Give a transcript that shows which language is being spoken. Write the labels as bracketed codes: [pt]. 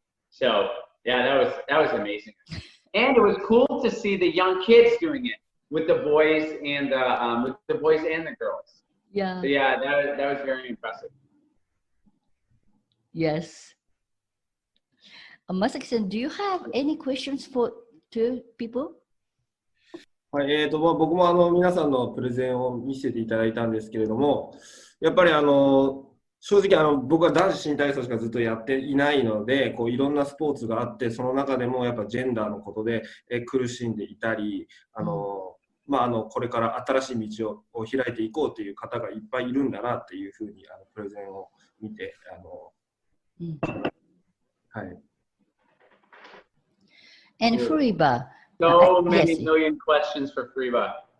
[en] So yeah, that was amazing. And it was cool to see the young kids doing it with the boys and the girls. Yeah. So yeah, that was very impressive. Yes. Masaki-san, do you have any questions for two people? [ja] はい、僕も皆さんのプレゼンを見せていただいたんですけれども、やっぱり正直僕は男子新体操しかずっとやっていないので、いろんなスポーツがあって、その中でもやっぱジェンダーのことで苦しんでいたり、これから新しい道を開いていこうという方がいっぱいいるんだなっていうふうにプレゼンを見てはい。 [en] And Furiba. So many million questions for Furiba.